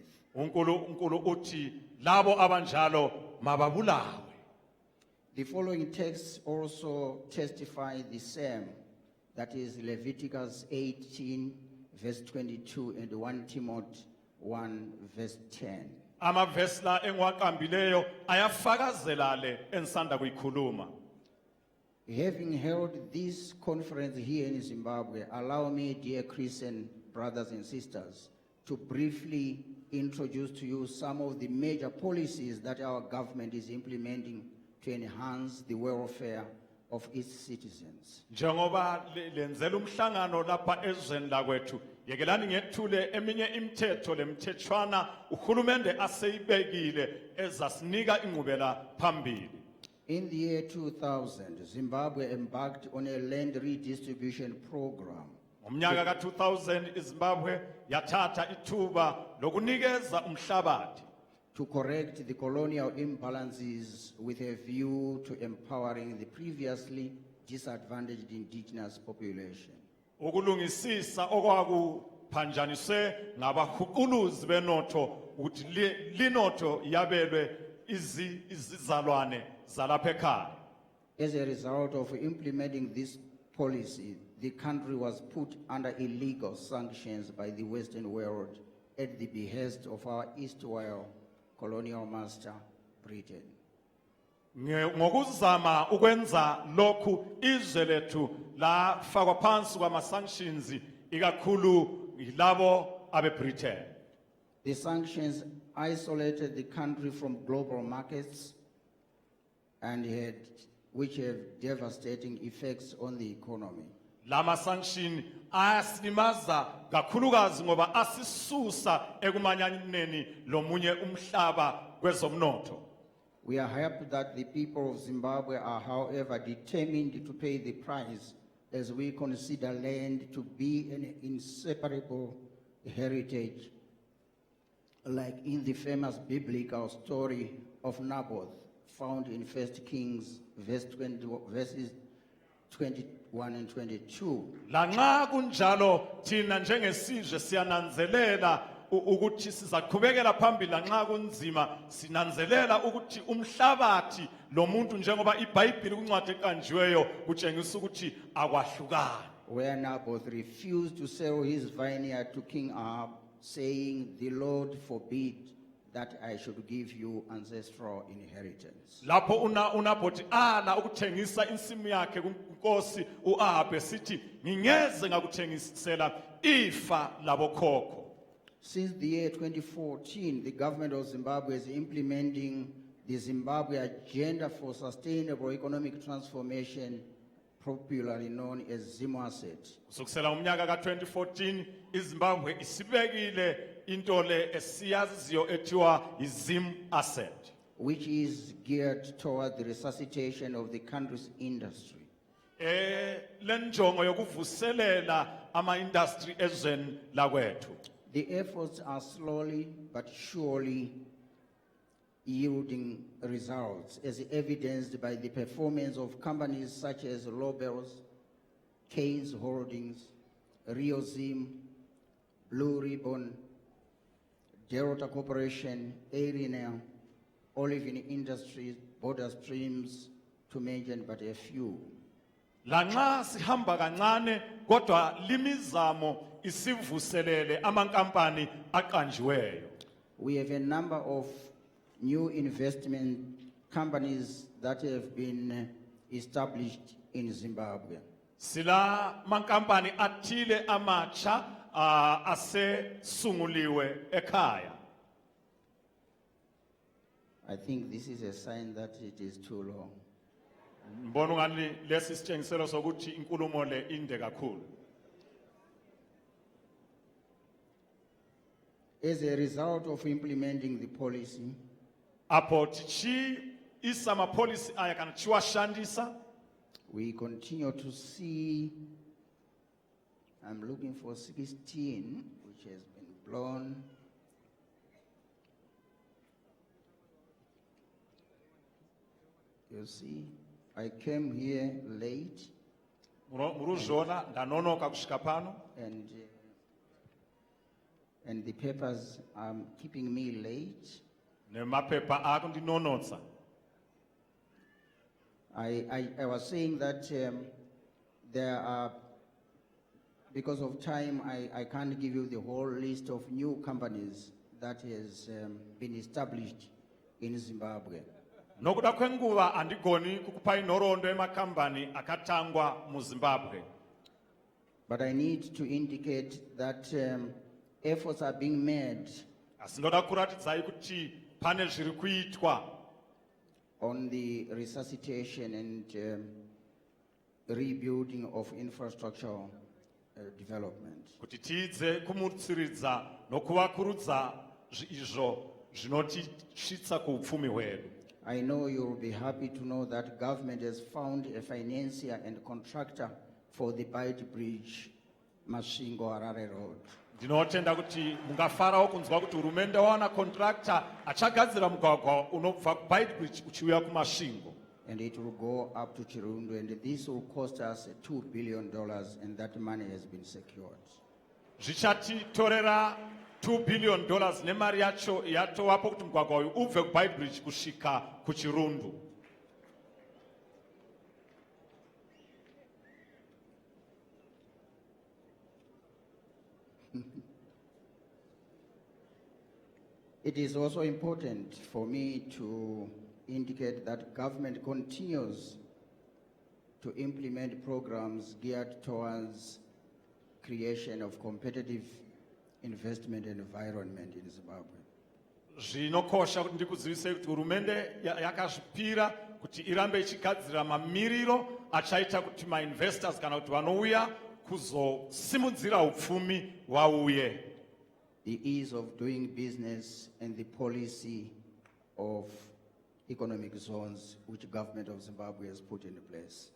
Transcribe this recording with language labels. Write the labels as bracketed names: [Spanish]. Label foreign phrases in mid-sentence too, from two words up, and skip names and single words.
[North Ndebele] uNkulunkulu uthi labo abanjalo mababulawe. [English] The following texts also testify the same. That is Leviticus 18 verse 22 and 1 Timothy 1 verse 10. [North Ndebele] Amavesi la engiwaqambileyo ayafakazela le ensanda kuyikhuluma. [English] Having held this conference here in Zimbabwe, allow me, dear Christian brothers and sisters, to briefly introduce to you some of the major policies that our government is implementing to enhance the welfare of its citizens. [North Ndebele] Njengoba lenzela umhlangano lapha ezweni lakwethu, yekelani ngethule eminye imithetho lemthethwana uhulumende aseyibekile ezasinika ingqubela phambili. [English] In the year 2000, Zimbabwe embarked on a land redistribution program [North Ndebele] Ngomnyaka ka-2000 iZimbabwe yathatha ithuba lokunikeza umhlabathi [English] to correct the colonial imbalances with a view to empowering the previously disadvantaged indigenous population. [North Ndebele] ukulungisisa okwakuphanjaniswe ngabahuquluzi benotho ukuthi linotho yabelwe izizalwane zalapha ekhaya. [English] As a result of implementing this policy, the country was put under illegal sanctions by the Western world at the behest of our erstwhile colonial master, Britain. [North Ndebele] Ngokuzama ukwenza lokhu izwe lethu la fakwa phansi kwama sanctions ikakhulu yilabo abeBritain. [English] The sanctions isolated the country from global markets and which have devastating effects on the economy. [North Ndebele] Lama sanction asilimaza kakhulukazi ngoba asisusa ekumanyaneni lomunye umhlaba kwezomnotho. [English] We are happy that the people of Zimbabwe are, however, determined to pay the price as we consider land to be an inseparable heritage, like in the famous biblical story of Naboth, found in 1 Kings verses 21 and 22. [North Ndebele] Lanxa kunjalo thina njengesizwe siyananzelela ukuthi sizaqhubekela phambili lanxa kunzima sinanzelela ukuthi umhlabathi lo muntu njengoba iBhayibheli kuncwadi eqanjiweyo kutshengisa ukuthi akwahlukani. [English] Where Naboth refused to sell his vineyard to King Ahab, saying, "The Lord forbid that I should give you ancestral inheritance." [North Ndebele] Lapho uNabothi ala ukuthengisa insimu yakhe kuNkosi uAhabe sithi ngingeze ngakuthengisela ifa labokhokho. [English] Since the year 2014, the government of Zimbabwe is implementing the Zimbabwe Agenda for Sustainable Economic Transformation, popularly known as ZIMWASET. [North Ndebele] Kusukela umnyaka ka-2014 iZimbabwe isibekile into le esiyaziyo ethiwa iZIMASET, [English] which is geared toward the resuscitation of the country's industry. [North Ndebele] Lenjongo yokuvuselela ama-industry ezweni lakwethu. [English] The efforts are slowly but surely yielding results, as evidenced by the performance of companies such as Lobels, Keynes Holdings, Rio Zim, Blue Ribbon, Delta Corporation, Arinel, Olivin Industries, Border Streams, to mention but a few. [North Ndebele] Lanxa sihamba kancane kodwa limizamo isivuselele amankampani aqanjiweyo. [English] We have a number of new investment companies that have been established in Zimbabwe. [North Ndebele] Sila mankampani athile amatsha asesunguliwe ekhaya. [English] I think this is a sign that it is too long. [North Ndebele] Mbona ngani lesi sitshengiselo sokuthi inkulumo le inde kakhulu. [English] As a result of implementing the policy, [Shona] apho tichi isama policy aya kana chiwashandisa, [English] we continue to see, I'm looking for 16, which has been blown. You see, I came here late, [Shona] muruzona ndanonoka kusvika pano, [English] and the papers are keeping me late. [Shona] nemapepa akundinonotsa. [English] I was saying that there are, because of time, I can't give you the whole list of new companies that has been established in Zimbabwe. [Shona] Nokuda kwenguva andigoni kukupa inhoroondo yemakambani akatangwa muZimbabwe. [English] But I need to indicate that efforts are being made [Shona] asi ndoda kuratidzai kuti pane zviri kuitwa [English] on the resuscitation and rebuilding of infrastructural development. [Shona] kuti tiidze kumutsiridza nokuvakurudza izvo zvinotisvitsa kuupfumi hwedu. [English] I know you'll be happy to know that government has found a financier and contractor for the Bight Bridge, Masvingo Harare Road. [Shona] Ndinotenda kuti mungafarawo kunzwa kuti hurumende wawana contractor achagadzira mugwagwa unobva kuBight Bridge uchiuya kuMasvingo. [English] And it will go up to Chirundu, and this will cost us $2 billion, and that money has been secured. [Shona] Zvichatitorera $2 billion nemari yacho yatowapo kuti mugwagwa uyu ubve kuBight Bridge kusvika kuChirundu. [English] It is also important for me to indicate that government continues to implement programs geared towards creation of competitive investment environment in Zimbabwe. [Shona] Zvinokosha kuti ndikuzivisei kuti hurumende yakazvipira kuti irambe ichigadzira mamiriro achaita kuti mainvestors kana kuti vanouya kuzosimudzira upfumi vauye. [English] The ease of doing business and the policy of economic zones which government of Zimbabwe has put in place.